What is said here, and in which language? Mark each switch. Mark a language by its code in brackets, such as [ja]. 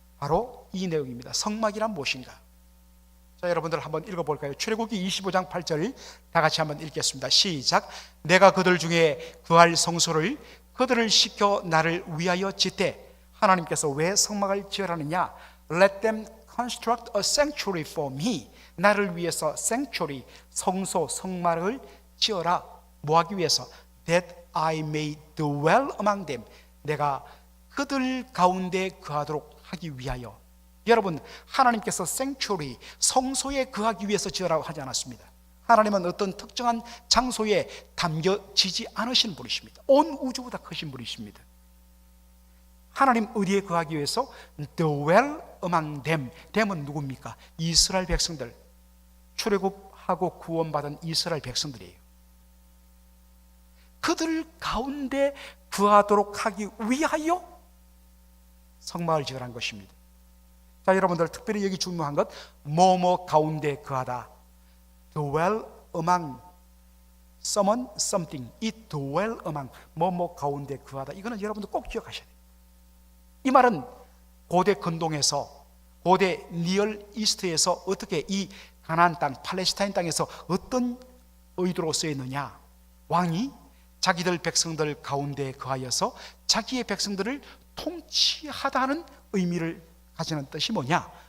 [ko] 바로 이 내용입니다. 성막이란 무엇인가? 자, 여러분들 한번 읽어볼까요? 출애굽기 25장 8절 다 같이 한번 읽겠습니다. 시작. 내가 그들 중에 그할 성소를 그들을 시켜 나를 위하여 짓되. 하나님께서 왜 성막을 지으라느냐? [en] Let them construct a sanctuary for me. [ko] 나를 위해서 sanctuary, 성소, 성막을 지어라. 뭐하기 위해서? [en] That I may dwell among them. [ko] 내가 그들 가운데 거하도록 하기 위하여. 여러분, 하나님께서 sanctuary, 성소에 거하기 위해서 지으라고 하지 않았습니다. 하나님은 어떤 특정한 장소에 담겨지지 않으신 분이십니다. 온 우주보다 크신 분이십니다. 하나님 어디에 거하기 위해서? [en] dwell among them. them은 [ko] 누굽니까? 이스라엘 백성들, 출애굽하고 구원받은 이스라엘 백성들이에요. 그들 가운데 거하도록 하기 위하여 성막을 지으라는 것입니다. 자, 여러분들 특별히 여기 중요한 것, 뭐뭐 가운데 거하다. [en] dwell among someone, something. [ko] 이 dwell among, 뭐뭐 가운데 거하다. 이거는 여러분들 꼭 기억하셔야 돼요. 이 말은 고대 근동에서, 고대 니얼 이스트에서 어떻게 이 가나안 땅, 팔레스타인 땅에서 어떤 의도로 쓰였느냐? 왕이 자기들 백성들 가운데 거하여서 자기의 백성들을 통치하다 하는 의미를 가지는 뜻이 뭐냐?